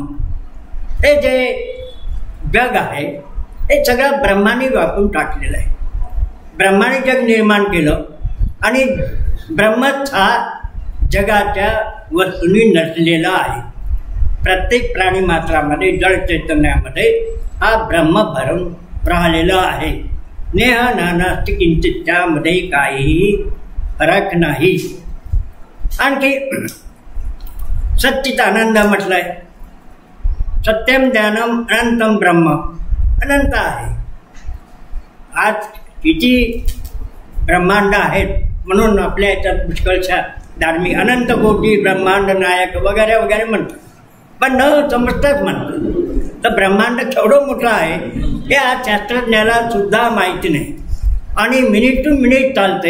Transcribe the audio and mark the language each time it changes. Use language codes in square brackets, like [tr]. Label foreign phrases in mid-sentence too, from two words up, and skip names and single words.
[mr] हे जे जग आहे हे सगळं ब्रह्माने व्यापून टाकलेलं आहे. ब्रह्माने जग निर्माण केलं आणि ब्रह्मच हा जगाच्या वस्तूंनी नसलेला आहे. प्रत्येक प्राणी मात्रामध्ये जड चैतन्यामध्ये हा ब्रह्म भरून राहिलेला आहे. [sa] नेह नानास्ति किंचित, [mr] त्यामध्ये काहीही फरक नाही. आणखी सच्चित आनंद म्हटलंय. [sa] सत्यम ज्ञानम अनंतम ब्रह्म. [mr] अनंत आहे. आज किती ब्रह्मांड आहेत म्हणून आपल्या याच्यात पुष्कळशा धार्मिक अनंत कोटी ब्रह्मांड नायक वगैरे वगैरे म्हणतात, पण न समजताच म्हणतात. तर ब्रह्मांड केवढं मोठं आहे हे आज शास्त्रज्ञाला सुद्धा माहिती नाही आणि [en] minute to minute [mr] चालते.